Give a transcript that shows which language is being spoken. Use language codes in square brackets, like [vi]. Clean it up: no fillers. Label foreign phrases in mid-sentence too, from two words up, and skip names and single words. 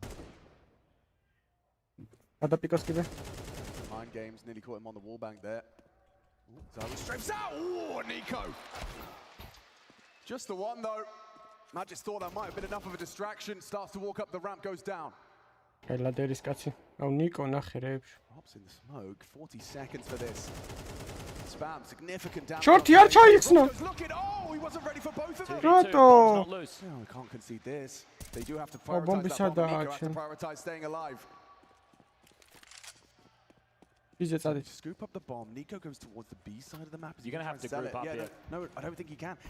[en] Mind games, nearly caught him on the wall bank there. Zywoo strafes out. Ooh, Nico. Just the one though. Matt just thought that might have been enough of a distraction. Starts to walk up the ramp, goes down. [ka] ელადერის კაცი. აუ ნიკო ნახე რეებში. [en] Hops in the smoke. 40 seconds for this. Spam, significant damage. [ka] Shorty არ ჩაიხსნა. [en] Oh, he wasn't ready for both of them. [ka] რატო? [en] No, we can't concede this. They do have to prioritize that bomb. Nico has to prioritize staying alive. Scoop up the bomb. Nico goes towards the B side of the map. You're going to have to group up here. No, I don't think he can.